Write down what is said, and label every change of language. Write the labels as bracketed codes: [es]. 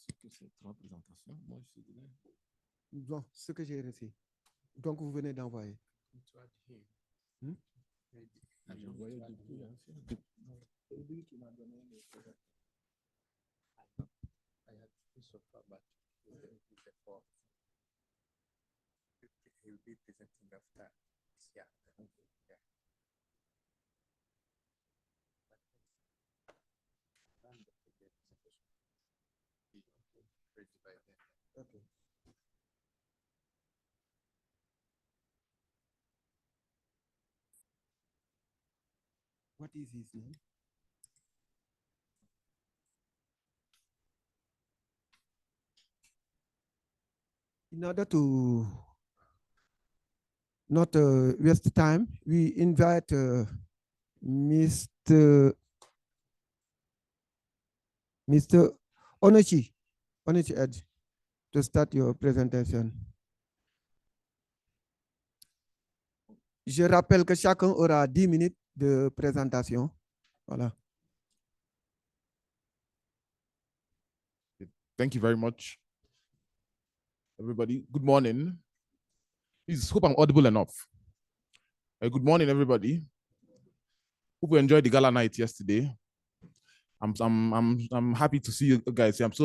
[fr] Ces 3 présentations, moi je suis là. Bon, ce que j'ai reçu. Donc, vous venez d'envoyer. Hmm? J'ai envoyé depuis ancien. C'est lui qui m'a donné les présentations. [en] I had two so far, but the fourth. He will be presenting after. Yeah. Yeah. Okay. What is his name? In order to not waste time, we invite Mr. Onochi Ed, to start your presentation. [fr] Je rappelle que chacun aura 10 minutes de présentation. Voilà. [en] Thank you very much, everybody. Good morning. Please hope I'm audible enough. Good morning, everybody. Hope you enjoyed the gala night yesterday. I'm happy to see you guys here.